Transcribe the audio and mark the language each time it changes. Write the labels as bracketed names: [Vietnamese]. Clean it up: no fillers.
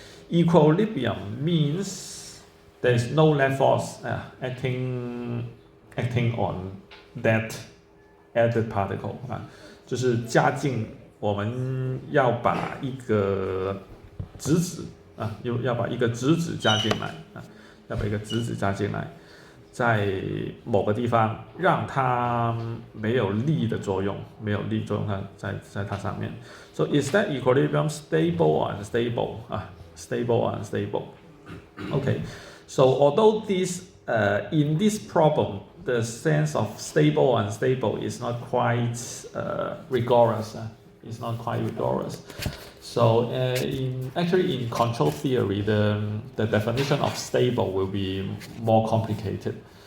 [English] Equilibrium means there is no net force acting on that added particle. [Chinese] 就是加进我们要把一个质子要把一个质子加进来要把一个质子加进来，在某个地方让它没有力的作用，没有力作用在它上面。 [English] So is that equilibrium stable or unstable? Stable or unstable? Okay. So although this in this problem the sense of stable or unstable is not quite rigorous. It's not quite rigorous. So actually in control theory, the definition of stable will be more complicated.